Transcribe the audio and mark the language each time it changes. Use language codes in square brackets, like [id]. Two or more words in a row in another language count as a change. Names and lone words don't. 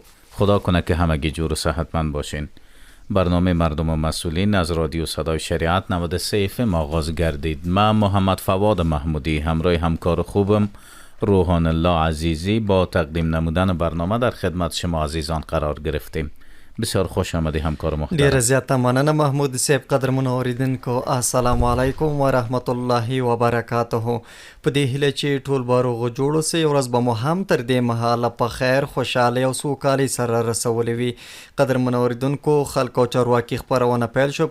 [fa] خدا کنه که همگی جور و صحتمند باشین. برنامه مردم و مسئولین از رادیو صدای شریعت 93 FM آغاز گردید. من محمد فواد محمودی همراه همکار خوبم روحان الله عزیزی با تقدیم نمودن برنامه در خدمت شما عزیزان قرار گرفتیم. بسیار خوش آمدی همکار محترم. [ps] ډیر زیاته مننه محمود صاحب. قدرمن اوریدونکو [ar] السلام علیکم و رحمت الله و برکاته. [ps] په دې هیله چې ټول باروغ جوړ سي ورځ به مو هم تر دې مهاله په خیر خوشاله او سوکالي سره رسولې وي. قدرمن اوریدونکو خلکو چارواکي خبرونه پیل شو.